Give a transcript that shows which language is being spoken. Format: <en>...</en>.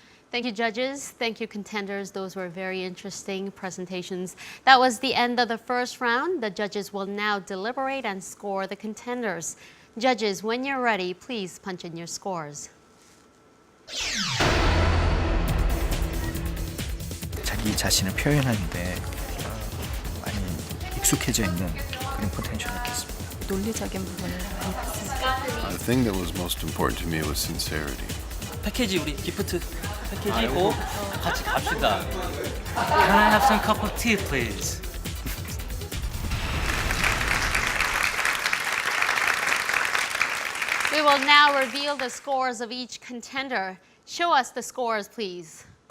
<en>Thank you, judges. Thank you, contenders. Those were very interesting presentations. That was the end of the first round. The judges will now deliberate and score the contenders. Judges, when you're ready, please punch in your scores.</en> <ko>자기 자신을 표현하는데 많이 익숙해져 있는 그런 포텐셜을 느꼈습니다. 논리적인 부분을 많이 봤습니다.</ko> <en>The thing that was most important to me was sincerity.</en> <ko>패키지 우리 기프트 패키지고 같이 갑시다.</ko> <en>Can I have some cup of tea, please? We will now reveal the scores of each contender. Show us the scores, please.</en>